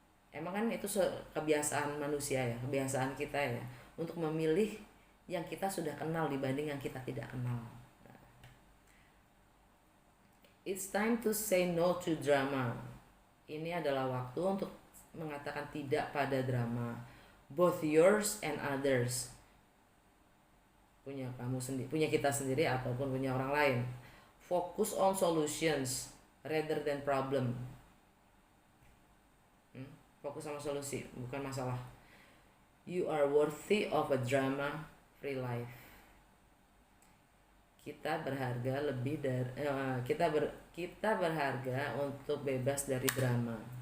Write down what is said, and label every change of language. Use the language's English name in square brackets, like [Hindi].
[Indonesian] Emang kan itu kebiasaan manusia ya, kebiasaan kita ya, untuk memilih yang kita sudah kenal dibanding yang kita tidak kenal. [English] It's time to say no to drama. [Indonesian] Ini adalah waktu untuk mengatakan tidak pada drama, [English] both yours and others. [Indonesian] Punya kamu sendiri, punya kita sendiri ataupun punya orang lain. [English] Focus on solutions rather than problem. [Indonesian] Fokus sama solusi, bukan masalah. [English] You are worthy of a drama-free life. [Indonesian] Kita berharga lebih dari kita berharga untuk bebas dari drama.